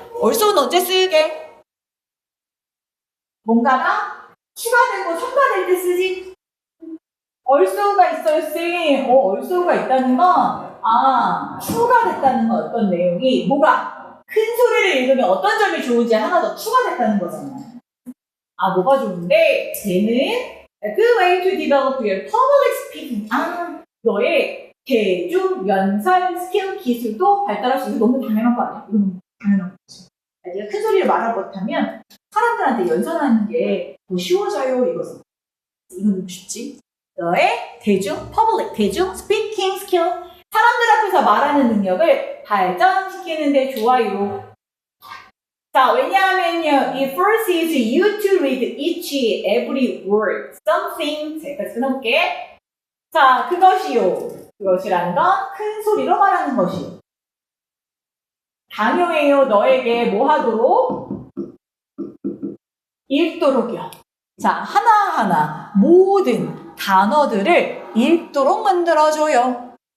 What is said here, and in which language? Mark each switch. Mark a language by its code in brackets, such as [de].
[ko] also는 언제 쓰게? 뭔가가 추가되고 첨가될 때 쓰지. also가 있어요, 쌤. also가 있다는 건 추가됐다는 건 어떤 내용이 뭐가 큰 소리를 읽으면 어떤 점이 좋은지 하나 더 추가됐다는 거잖아. 뭐가 좋은데 얘는 [en] a good way to develop your public speaking. [ko] 너의 대중 연설 스킬 기술도 발달할 수 있는 너무 당연한 거 아니야? 이건 당연한 거지. 네가 큰 소리를 말을 못하면 사람들한테 연설하는 게 더 쉬워져요, 이거죠. 이건 좀 쉽지? 너의 대중 스피킹 스킬, 사람들 앞에서 말하는 능력을 발전시키는데 좋아요. 자, 왜냐하면요, [en] it forces you to read each every word, something. [ko] 자, 여기까지 끊어볼게. 자, 그것이라는 건 큰 소리로 말하는 것이요. 강요해요, 너에게 뭐 하도록? 읽도록이요. 자, 하나하나 모든 단어들을 읽도록 만들어줘요.